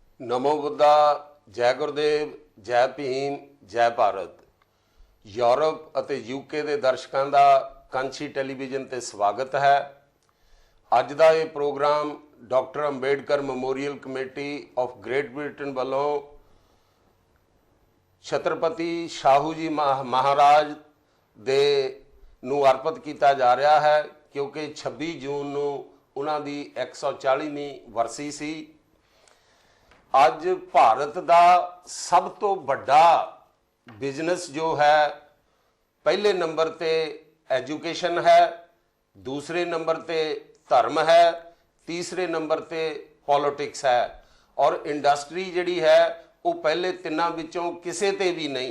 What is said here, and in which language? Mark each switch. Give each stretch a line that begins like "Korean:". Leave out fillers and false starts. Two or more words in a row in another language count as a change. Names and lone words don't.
Hindi: नमो बुद्धा, जय गुरुदेव, जय भीम, जय भारत।
Punjabi: यूरोप ਅਤੇ यूके ਦੇ ਦਰਸ਼ਕਾਂ ਦਾ ਕਾਂਛੀ ਟੈਲੀਵਿਜ਼ਨ ਤੇ ਸਵਾਗਤ ਹੈ। ਅੱਜ ਦਾ ਇਹ ਪ੍ਰੋਗਰਾਮ ਡਾਕਟਰ ਅੰਬੇਡਕਰ ਮੈਮੋਰੀਅਲ ਕਮੇਟੀ ਆਫ ਗ੍ਰੇਟ ਬ੍ਰਿਟਨ ਵੱਲੋਂ ਛਤਰਪਤੀ ਸ਼ਾਹੂ ਜੀ ਮਹਾਰਾਜ ਦੇ ਨੂੰ ਅਰਪਿਤ ਕੀਤਾ ਜਾ ਰਿਹਾ ਹੈ, ਕਿਉਂਕਿ 26 ਜੂਨ ਨੂੰ ਉਹਨਾਂ ਦੀ 140ਵੀਂ ਵਰਸੀ ਸੀ। ਅੱਜ ਭਾਰਤ ਦਾ ਸਭ ਤੋਂ ਵੱਡਾ ਬਿਜ਼ਨਸ ਜੋ ਹੈ, ਪਹਿਲੇ ਨੰਬਰ ਤੇ ਐਜੂਕੇਸ਼ਨ ਹੈ, ਦੂਸਰੇ ਨੰਬਰ ਤੇ ਧਰਮ ਹੈ, ਤੀਸਰੇ ਨੰਬਰ ਤੇ ਪੌਲੀਟਿਕਸ ਹੈ ਔਰ ਇੰਡਸਟਰੀ ਜਿਹੜੀ ਹੈ ਵੋ ਪਹਿਲੇ ਤਿੰਨਾਂ ਵਿੱਚੋਂ ਕਿਸੇ ਤੇ ਭੀ ਨਹੀਂ।